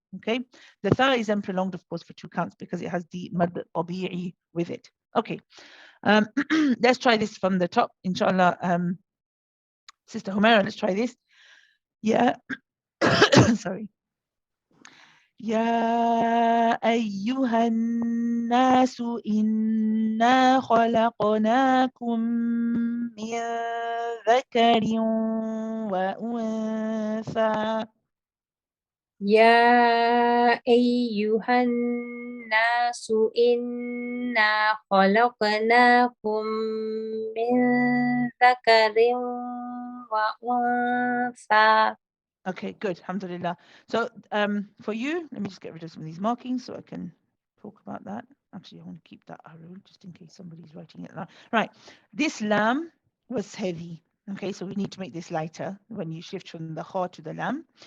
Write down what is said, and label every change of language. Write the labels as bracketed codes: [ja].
[en] Okay, the tha is then prolonged, of course, for 2 counts because it has the mad tabi'i with it. Okay, let's try this from the top, inshallah. Sister Humaira, let's try this. Yeah, sorry. [ar] يا أيها الناس إنا خلقناكم من ذكر وأنثى. يا أيها الناس إنا خلقناكم من ذكر وأنثى. [en] Okay, good. Alhamdulillah. So for you, let me just get rid of some of these markings so I can talk about that. Actually, I want to keep that arrow just in case somebody's writing it down. Right. This lam was heavy. Okay, so we need to make this lighter when you shift from the kha to the lam.